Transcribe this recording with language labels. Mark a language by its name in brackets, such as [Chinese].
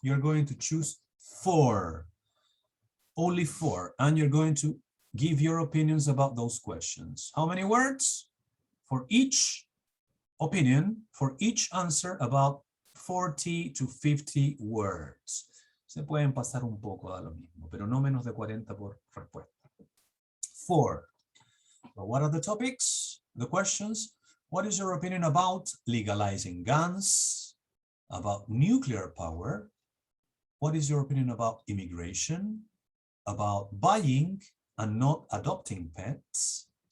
[English] You're going to choose 4, only 4, and you're going to give your opinions about those questions. How many words? For each opinion, for each answer, about 40 to 50 words. [Spanish] Se pueden pasar un poco a lo mismo, pero no menos de 40 por respuesta. 4. [English] Well, what are the topics? The questions? What is your opinion about legalizing guns? About nuclear power? What is your opinion about immigration? About buying and not adopting pets?